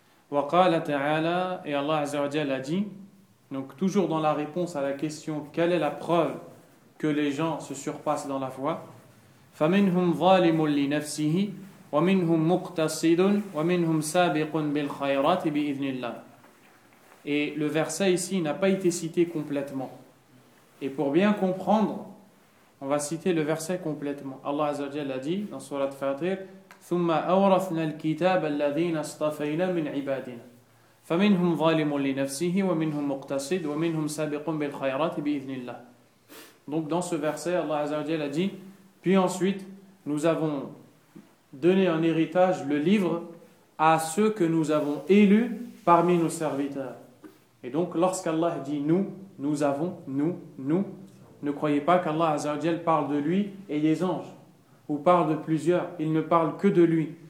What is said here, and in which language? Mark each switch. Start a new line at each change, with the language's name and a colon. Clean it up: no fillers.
Arabic: Wa qala ta'ala,
French: et Allah Azza wa Jalla a dit, donc toujours dans la réponse à la question quelle est la preuve que les gens se surpassent dans la foi,
Arabic: faminhum zalimun li nafsihi وَمِنْهُمْ مُقْتَصِدٌ وَمِنْهُمْ سَابِقٌ بِالْخَيْرَاتِ بِإِذْنِ اللَّهِ.
French: Et le verset ici n'a pas été cité complètement. Et pour bien comprendre, on va citer le verset complètement. Allah Azza wa Jalla l'a dit dans Surat Fatir,
Arabic: ثُمَّ أَوْرَثْنَا الْكِتَابَ الَّذِينَ اصْطَفَيْنَا مِنْ عِبَادِنَا فَمِنْهُمْ ظَالِمٌ لِنَفْسِهِ وَمِنْهُمْ مُقْتَصِدٌ وَمِنْهُمْ سَابِقٌ بِالْخَيْرَاتِ بِإِذْنِ اللَّهِ.
French: Donc dans ce verset, Allah Azza wa Jalla a dit, puis ensuite, nous avons donner en héritage le livre à ceux que nous avons élus parmi nos serviteurs. Et donc lorsqu'Allah dit nous, ne croyez pas qu'Allah Azza wa Jalla parle de lui et des anges, ou parle de plusieurs, il ne parle que de lui.